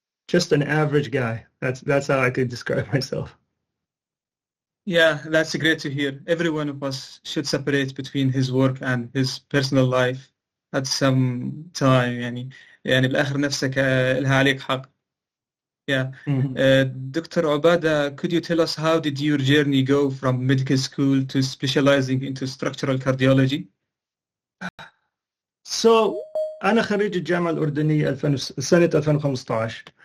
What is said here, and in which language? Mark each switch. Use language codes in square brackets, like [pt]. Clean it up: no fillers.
[en] Just an average guy. That's how I could describe myself. Yeah, that's great to hear. Every one of us should separate between his work and his personal life at some time. [ar] يعني بالآخر نفسك لها عليك حق. [en] Yeah. Dr. Obadah, could you tell us how did your journey go from medical school to specializing into structural cardiology? [ar] So, أنا خريج الجامعة الأردنية سنة 2015.